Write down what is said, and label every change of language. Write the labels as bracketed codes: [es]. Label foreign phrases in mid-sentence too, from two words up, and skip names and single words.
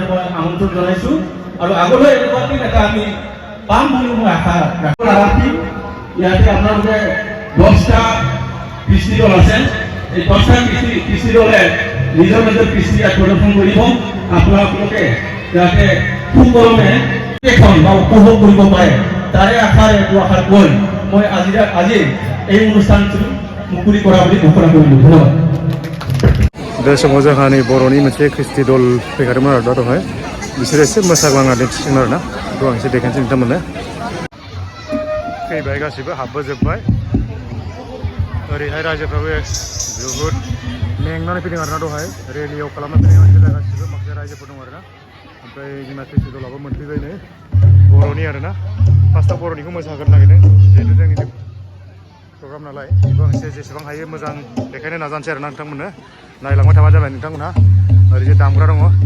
[as] মই আমন্ত্ৰণ জনাইছোঁ আৰু আগলৈ এনেকুৱা দিন এটা আমি পাম বুলি মই আশা ৰাখিম ইয়াতে আপোনালোকে 10টা কৃষি দল আছে এই 10টা কৃষি দলে নিজৰ কৃষি প্ৰদৰ্শন কৰিব আপোনালোকে যাতে সুকলমে এখন বা উপভোগ কৰিব পাৰে তাৰে আশাৰে দুআষাৰ কৈ মই আজি এই অনুষ্ঠানটো মুকলি কৰা বুলি ঘোষণা কৰিলোঁ ধন্যবাদ [brx] बे समाव जोंहा नै बर'नि मोनसे ख्रिस्टि दल फैखादोंमोन आरो दा दहाय बिसोरो एसे मोसाग्लांना दिन्थिसिगोन आरोना बेखौ आं एसे देखायनोसै नोंथांमोननो फैबाय गासिबो हाबबोजोब्बाय ओरैहाय रायजोफ्राबो जोबोद मेंनानै फैदों आरोना दहाय रेलियाव खालामना फैनाय मानसिफोरा गासिबो माखासे रायजोफोर दं आरोना ओमफ्राय जोंना ख्रिस्टि दलाबो मोनफैबाय नै बर'नि आरोना फार्स्टआव बर'निखौ मोसाहोनो नागिरदों जिहेतु जोंनि प्रग्राम नालाय बेखौ आं एसे जेसेबां हायो मोजां देखायनो नाजानोसै आरोना नोंथांमोननो नायलांबाय थाबानो जाबाय नोंथांमोनहा ओरैजे दामग्रा दङ